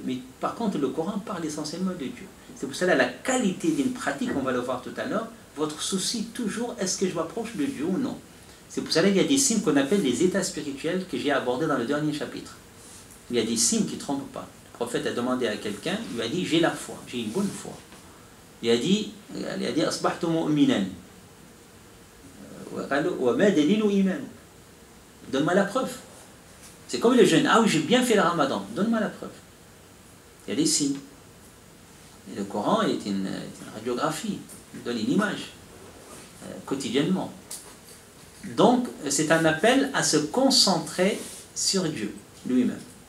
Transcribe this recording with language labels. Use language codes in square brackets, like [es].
[fr] Mais par contre, le Coran parle essentiellement de Dieu. C'est pour cela la qualité d'une pratique, on va le voir tout à l'heure, votre souci toujours, est-ce que je m'approche de Dieu ou non? C'est pour cela qu'il y a des signes qu'on appelle les états spirituels que j'ai abordés dans le dernier chapitre. Il y a des signes qui ne trompent pas. Le prophète a demandé à quelqu'un, il lui a dit, j'ai la foi, j'ai une bonne foi. Il a dit [ar] أصبحت مؤمنا وما دليل إيمان. [fr] Donne-moi la preuve. C'est comme le jeûne. Ah oui, j'ai bien fait le ramadan. Donne-moi la preuve. Il y a des signes. Et le Coran est une radiographie. Il donne une image quotidiennement. Donc, c'est un appel à se concentrer sur Dieu lui-même.